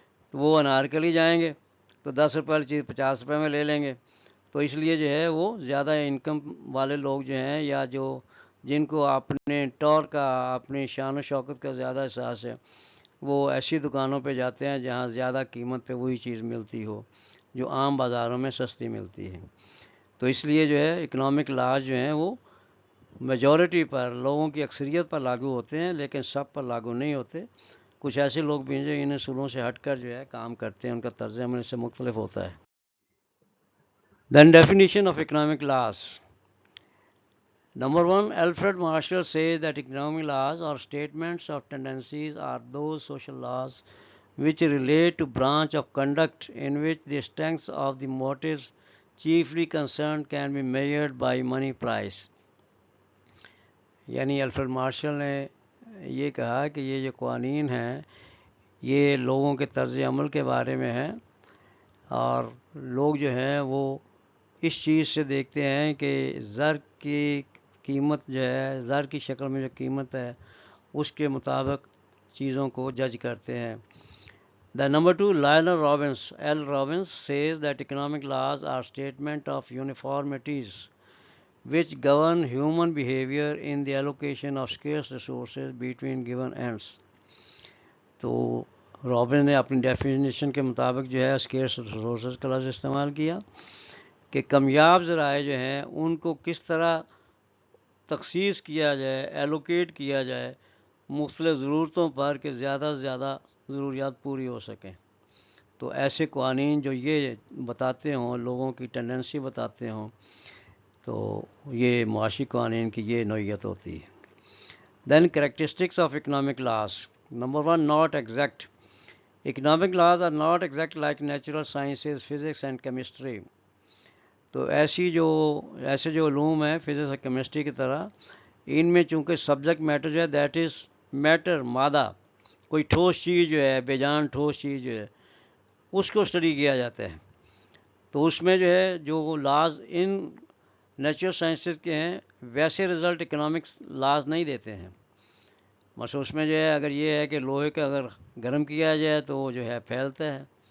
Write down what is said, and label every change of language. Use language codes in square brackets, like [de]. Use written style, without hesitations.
[ur] تو وہ انارکلی جائیں گے، تو 10 روپے والی چیز 50 روپے میں لے لیں گے۔ تو اس لیے جو ہے وہ زیادہ انکم والے لوگ جو ہیں یا جو جن کو اپنے ٹور کا، اپنی شان و شوکت کا زیادہ احساس ہے، وہ ایسی دکانوں پہ جاتے ہیں جہاں زیادہ قیمت پہ وہی چیز ملتی ہو جو عام بازاروں میں سستی ملتی ہے۔ تو اس لیے جو ہے اکنامک لاز جو ہیں وہ میجورٹی پر، لوگوں کی اکثریت پر لاگو ہوتے ہیں، لیکن سب پر لاگو نہیں ہوتے۔ کچھ ایسے لوگ بھی ہیں جو ان اصولوں سے ہٹ کر جو ہے کام کرتے ہیں، ان کا طرز عمل سے مختلف ہوتا ہے۔ [en] Then definition of economic laws. Number 1, Alfred Marshall says that economic laws or statements of tendencies are those social laws which relate to branch of conduct in which the strength of the motives chiefly concerned can be measured by money price. [ur] یعنی Alfred martial نے یہ کہا کہ یہ جو قوانین ہیں یہ لوگوں کے طرز عمل کے بارے میں ہیں، اور لوگ جو ہیں وہ اس چیز سے دیکھتے ہیں کہ زر کی قیمت جو ہے، زر کی شکل میں جو قیمت ہے اس کے مطابق چیزوں کو جج کرتے ہیں۔ [en] The number 2, Lionel Robbins, L. Robbins says that economic laws are statement of uniformities which govern human behavior in the allocation of scarce resources between given ends. [ur] تو رابن نے اپنی ڈیفینیشن کے مطابق جو ہے اسکیئرس ریسورسز کا لفظ استعمال کیا کہ کمیاب ذرائع جو ہیں ان کو کس طرح تخصیص کیا جائے، ایلوکیٹ کیا جائے مختلف ضرورتوں پر کہ زیادہ سے زیادہ ضروریات پوری ہو سکیں۔ تو ایسے قوانین جو یہ بتاتے ہوں، لوگوں کی ٹینڈنسی بتاتے ہوں، تو یہ معاشی قوانین کی یہ نوعیت ہوتی ہے۔ [en] Then characteristics of economic laws. Number 1, not exact. Economic laws are not exact like natural sciences, physics and chemistry. [ur] تو ایسے جو علوم ہیں فزکس اور کیمسٹری کی طرح، ان میں چونکہ سبجیکٹ میٹر جو ہے [en] that is matter, [ur] مادہ، کوئی ٹھوس چیز جو ہے، بے جان ٹھوس چیز جو ہے اس کو اسٹڈی کیا جاتا ہے، تو اس میں جو ہے جو لاز ان نیچرل سائنسز کے ہیں ویسے رزلٹ اکنامکس لاز نہیں دیتے ہیں۔ مثلا اس میں جو ہے اگر یہ ہے کہ لوہے کا اگر گرم کیا جائے تو وہ جو ہے پھیلتا ہے،